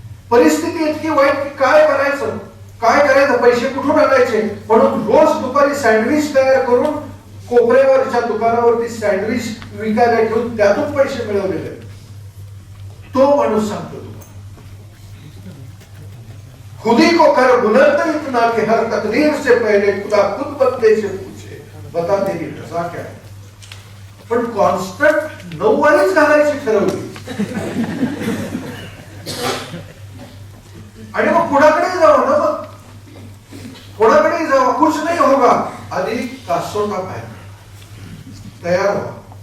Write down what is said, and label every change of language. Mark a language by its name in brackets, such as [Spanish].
[Marathi] परिस्थिती इतकी वाईट की काय करायचं, पैसे कुठून आणायचे, म्हणून रोज दुपारी सँडविच तयार करून कोपऱ्यावरच्या दुकानावरती सँडविच विकायला घेऊन त्यातून पैसे मिळवलेले. तो माणूस सांगतो तुम्हाला, [Hindi] खुदी को कर बुलंद इतना कि हर तकदीर से पहले खुदा खुद बंदे से पूछे बता तेरी रजा क्या है. [Marathi] पण कॉन्स्टंट 9 वारीच घालायची ठरवली आणि मग कुणाकडे जावं ना, मग कोणाकडे जावं, [Hindi] कुछ नाही होगा. [Marathi] आधी कासोटा बाहेर तयार व्हा.